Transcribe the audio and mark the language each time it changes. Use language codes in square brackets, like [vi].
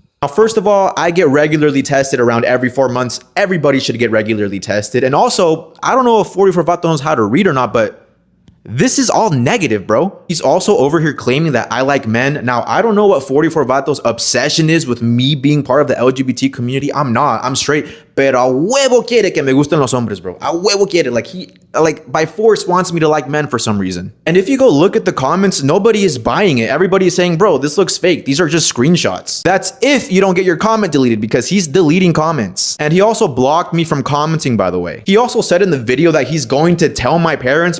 [en] Now, first of all, I get regularly tested around every 4 months. Everybody should get regularly tested. And also, I don't know if 44 Vato knows how to read or not, but this is all negative, bro. He's also over here claiming that I like men. Now, I don't know what 44 Vato's obsession is with me being part of the LGBT community. I'm not. I'm straight. [es] Pero a huevo quiere que me gusten los hombres, bro. A huevo quiere. [en] Like, he, like, by force wants me to like men for some reason. And if you go look at the comments, nobody is buying it. Everybody is saying, bro, this looks fake. These are just screenshots. That's if you don't get your comment deleted, because he's deleting comments. And he also blocked me from commenting, by the way. He also said in the video that he's going to tell my parents.